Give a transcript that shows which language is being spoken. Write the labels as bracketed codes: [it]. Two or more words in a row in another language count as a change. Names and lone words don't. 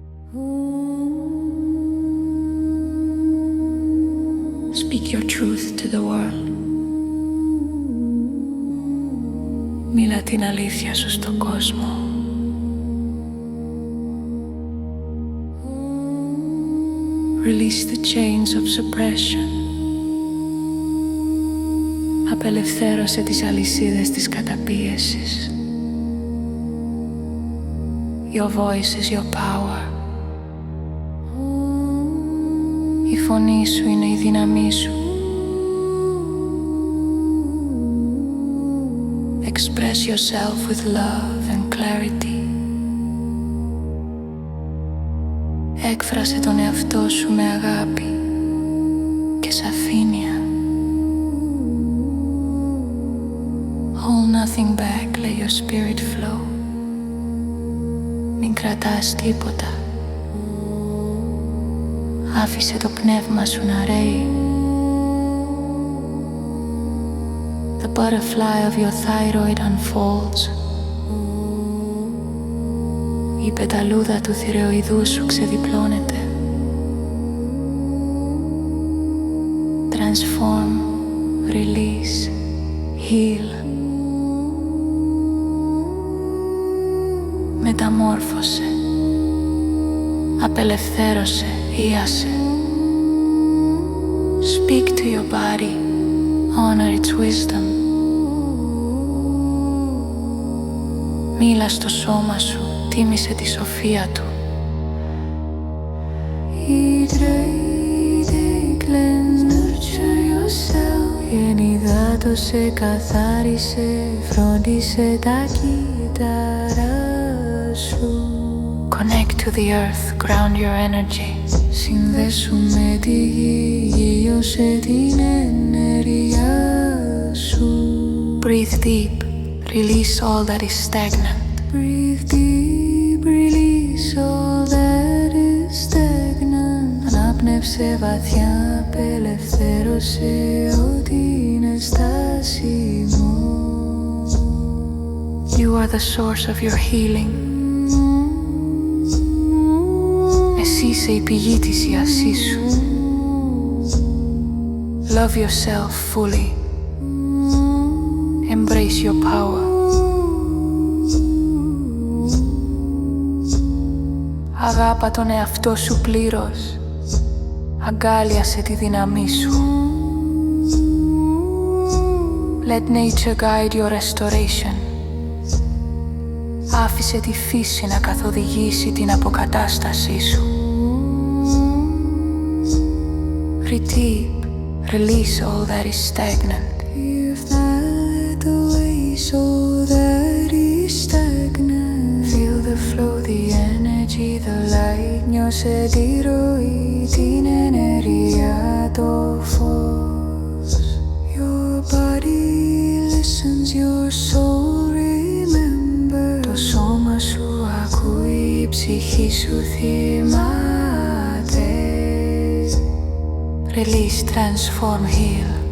[en] Speak your truth to the world. [el] Μίλα την αλήθεια σου στον κόσμο. [en] Release the chains of suppression. [el] Απελευθέρωσε τις αλυσίδες της καταπίεσης. [en] Your voice is your power. [el] Η φωνή σου είναι η δύναμή σου. [en] Express yourself with love and clarity. [el] Έκφρασε τον εαυτό σου με αγάπη και σαφήνεια. [en] Hold nothing back, let your spirit flow. [el] Μην κρατάς τίποτα. Άφησε το πνεύμα σου να ρέει. [en] The butterfly of your thyroid unfolds. [el] Η πεταλούδα του θηροειδού σου ξεδιπλώνεται. [en] Transform, release, heal. [el] Μεταμόρφωσε. Απελευθέρωσε, ίασε. [en] Speak to your body, honor its wisdom. [el] Μίλα στο σώμα σου, τίμησε τη σοφία του. [en] Eat, drink, cleanse, nurture yourself. [el] Ενυδάτωσε, καθάρισε, φρόντισε τα κύτταρα σου. [en] Connect to the earth, ground your energy. [el] Συνδέσου με τη γη, γύρωσε την ενέργεια σου. [en] Breathe deep, release all that is stagnant. Breathe deep, release all that is stagnant. [el] Ανάπνευσε βαθιά, απελευθέρωσε ό,τι είναι στάσιμο. [en] You are the source of your healing. [el] Εσύ είσαι η πηγή της ιασής σου. [en] Love yourself fully. Embrace your power. [el] Αγάπα τον εαυτό σου πλήρως. Αγκάλιασε τη δύναμή σου. [en] Let nature guide your restoration. [el] Άφησε τη φύση να καθοδηγήσει την αποκατάστασή σου. [en] Breathe deep, release all that is stagnant. Give that away so that is stagnant. Feel the flow, the energy, the light. [el] Νιώσε τη ροή, την ενέργεια, το φως. [en] Your body listens, your soul remembers. [el] Το σώμα σου ακούει, η ψυχή σου θυμάται. [en] Release, transform, heal.